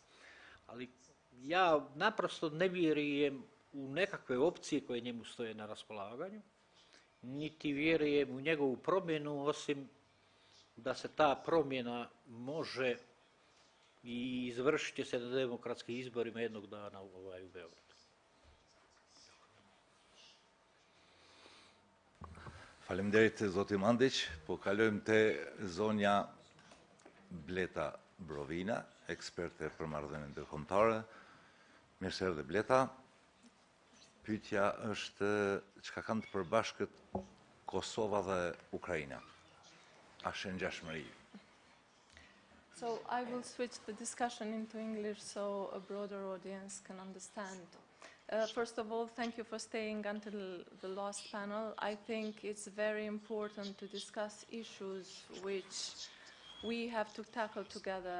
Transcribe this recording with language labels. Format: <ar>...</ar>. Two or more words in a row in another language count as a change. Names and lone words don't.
<sr>Ali ja naprosto ne vjerujem u nekakve opcije koje njemu stoje na raspolaganju, niti vjerujem u njegovu promjenu, osim da se ta promjena može i izvršiti se na demokratskim izborima jednog dana u Beogradu.</sr> <sq>Faleminderit zoti Mandić. Po kalojmë te zonja Bleta Brovina, eksperte për marrëdhënie ndërkombëtare. Mirë se erdhe Bleta. Pyetja është çka kanë të përbashkët Kosova dhe Ukraina? A është ngjashmëri?</sq> <en>So I will switch the discussion into English so a broader audience can understand. First of all, thank you for staying until the last panel. I think it's very important to discuss issues which we have to tackle together.</en>